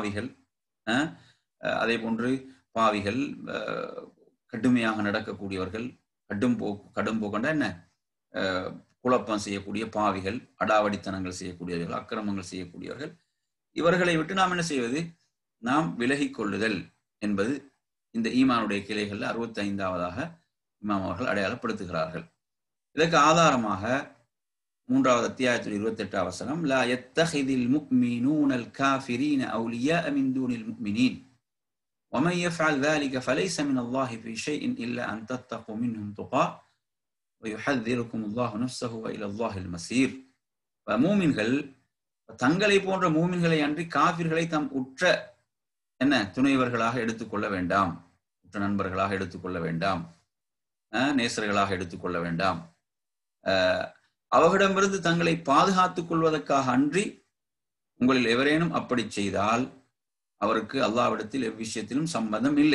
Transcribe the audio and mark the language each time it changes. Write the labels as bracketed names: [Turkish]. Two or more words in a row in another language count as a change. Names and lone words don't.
[Tamil] பாவிகள் கடுமையாக நடக்கக்கூடியவர்கள், கடும் போக்கண்டா என்ன, குழப்பம் செய்யக்கூடிய பாவிகள், அடாவடித்தனங்கள் செய்யக்கூடியவர்கள், அக்கிரமங்கள் செய்யக்கூடியவர்கள், இவர்களை விட்டு நாம் என்ன செய்வது, நாம் விலகி கொள்ளுதல் என்பது இந்த ஈமானுடைய கிளைகள்ல 65வது இமாம் அவர்கள் அடையாளப்படுத்துகிறார்கள். இதற்கு ஆதாரமாக 3வது அத்தியாயத்தில் 28வது வசனம், [Arabic] لا يتخذ المؤمنون الكافرين أولياء من دون المؤمنين ومن يفعل ذلك فليس من الله في شيء إلا أن تتقوا منهم تقاة ويحذركم الله نفسه وإلى الله المصير. [Tamil] மூமின்கள் தங்களை போன்ற மூமின்களை அன்றி காஃபிர்களை தம் உற்ற துணைவர்களாக எடுத்துக்கொள்ள வேண்டாம், உற்ற நண்பர்களாக எடுத்துக்கொள்ள வேண்டாம், நேசர்களாக எடுத்துக்கொள்ள வேண்டாம். அவர்களிடமிருந்து தங்களை பாதுகாத்துக் கொள்வதற்காக அன்றி உங்களில் எவரேனும் அப்படி செய்தால் அவருக்கு அல்லாஹ்விடத்தில் எவ்விஷயத்திலும் சம்பந்தம் இல்லை.